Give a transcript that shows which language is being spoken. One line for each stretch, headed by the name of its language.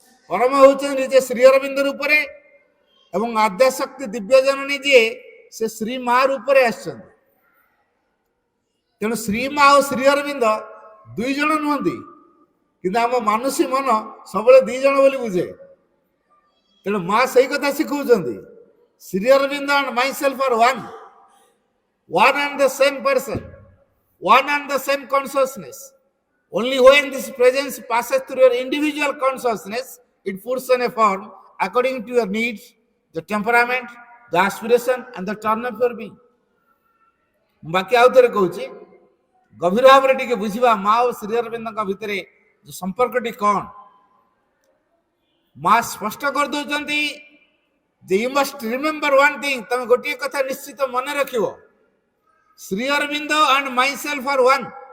Odia: ପରମ ହଉଛନ୍ତି ନିଜେ ଶ୍ରୀ ଅରବିନ୍ଦ ରୂପରେ ଏବଂ ଆଦ୍ୟାଶକ୍ତି ଦିବ୍ୟ ଜନନୀ ଯିଏ ସେ ଶ୍ରୀ ମା ରୂପରେ ଆସିଛନ୍ତି। ତେଣୁ ଶ୍ରୀ ମା ଓ ଶ୍ରୀ ଅରବିନ୍ଦ ଦୁଇ ଜଣ ନୁହନ୍ତି, କିନ୍ତୁ ଆମ ମାନୁଷୀ ମନ ସବୁବେଳେ ଦି ଜଣ ବୋଲି ବୁଝେ। ତେଣୁ ମା ସେଇ କଥା ଶିଖଉଛନ୍ତି,
English: Shri Aurobindo and myself are one and the same person, one and the same consciousness. Only when this presence passes through your individual consciousness, it puts on a form according to your needs, the temperament, the aspiration and the turn of your being.
Odia: ବାକି ଆଉ ଥରେ କହୁଛି, ଗଭୀର ଭାବରେ ଟିକେ ବୁଝିବା ମା ଓ ଶ୍ରୀ ଅରବିନ୍ଦଙ୍କ ଭିତରେ ସମ୍ପର୍କଟି କ'ଣ। ମା ସ୍ପଷ୍ଟ କରିଦଉଛନ୍ତି ଯେ
English: you must remember one thing,
Odia: ତମେ ଗୋଟିଏ କଥା ନିଶ୍ଚିତ ମନେ ରଖିବ, Shri Arvind
English: And myself are one.